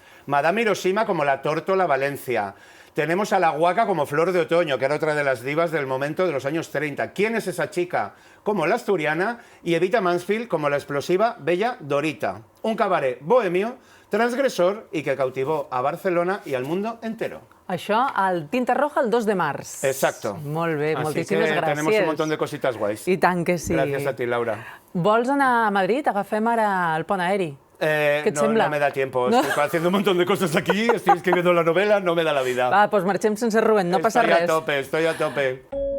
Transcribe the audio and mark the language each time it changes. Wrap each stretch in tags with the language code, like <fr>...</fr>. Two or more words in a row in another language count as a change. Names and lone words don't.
<es>Madame Hiroshima como la Tórtola Valencia. Tenemos a la Guaca como Flor de Otoño, que era otra de las divas del momento de los años 30. ¿Quién es esa chica? Como la Asturiana. Y Evita Mansfield como la explosiva Bella Dorita. Un cabaret bohemio, transgresor y que cautivó a Barcelona y al mundo entero.</es> <ca>Això al Tinta Roja el 2 de març.</ca> <es>Exacto.</es> <ca>Molt bé,</ca> <es>Así</es> <ca>moltíssimes</ca> <es>que</es> <ca>gràcies.</ca> <es>tenemos un montón de cositas guays.</es> <ca>I tant que sí.</ca> <es>Gracias a ti, Laura.</es> <ca>Vols anar a Madrid? Agafem ara el pont aeri.</ca> <es>¿Qué te sembla? No me da tiempo. No? Estoy haciendo un montón de cosas aquí, estoy escribiendo la novela, no me da la vida.</es> <ca>Va, doncs marxem sense Rubén, no passa res.</ca> <es>Estoy a tope.</es>